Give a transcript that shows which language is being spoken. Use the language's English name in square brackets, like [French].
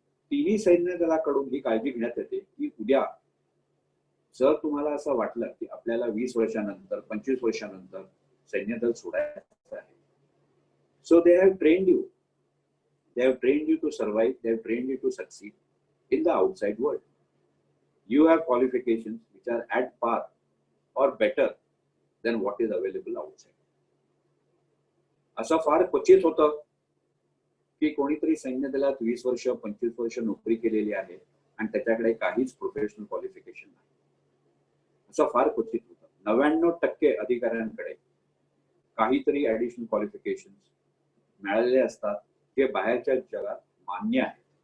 [Marathi] तिन्ही सैन्य दलाकडून ही काळजी घेण्यात येते की उद्या जर तुम्हाला असं वाटलं की आपल्याला 20 वर्षानंतर 25 वर्षानंतर सैन्य दल सोडायचं आहे, [English] So they have trained you, they have trained you to survive, they have trained you to succeed in the outside world. You have qualifications which are at par or better than what is available outside. [Marathi] असं फार क्वचित होतं की कोणीतरी सैन्य दलात 20 वर्ष 25 वर्ष नोकरी केलेली आहे आणि त्याच्याकडे काहीच प्रोफेशनल क्वालिफिकेशन नाही. असं फार क्वचित होतं. 99% अधिकाऱ्यांकडे काहीतरी ऍडिशनल क्वालिफिकेशन मिळालेले असतात, जे बाहेरच्या जगात मान्य आहेत.